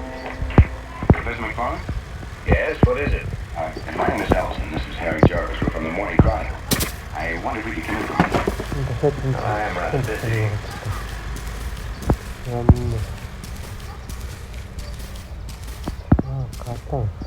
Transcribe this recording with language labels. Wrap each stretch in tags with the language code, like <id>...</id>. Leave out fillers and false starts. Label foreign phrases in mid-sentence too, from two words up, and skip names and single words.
<en>Professor McFarland? Yes, what is it? My name is Allison. This is Harry Jarvis. We're from the</en> <mn>дахиад энэ</mn> <en>I am rather busy.</en> <mn>Гатаа.</mn>